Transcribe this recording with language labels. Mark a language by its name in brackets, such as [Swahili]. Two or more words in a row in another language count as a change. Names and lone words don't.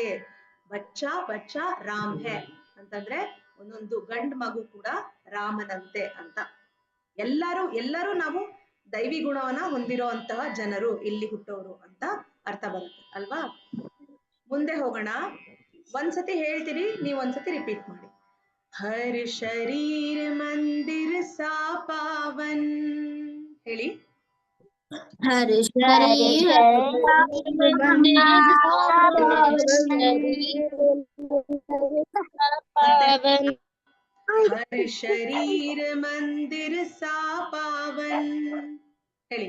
[Hindi] बच्चा बच्चा राम है [Kannada] ಅಂತಂದ್ರೆ ಒಂದೊಂದು ಗಂಡು ಮಗು ಕೂಡ ರಾಮನಂತೆ ಅಂತ. ಎಲ್ಲರೂ ನಾವು ದೈವಿ ಗುಣವನ್ನ ಹೊಂದಿರೋ ಜನರು ಇಲ್ಲಿ ಹುಟ್ಟೋರು ಅಂತ ಅರ್ಥ ಬರುತ್ತೆ ಅಲ್ವಾ? ಮುಂದೆ ಹೋಗೋಣ. ಒಂದ್ಸತಿ ಹೇಳ್ತೀರಿ, ನೀವು ಒಂದ್ಸತಿ ರಿಪೀಟ್ ಮಾಡಿ. [Hindi] हर शरीर मंदिर सा पावन, ಹೇಳಿ. हर शरीर हर शरीर मंदिर सा पावन, ಹೇಳಿ.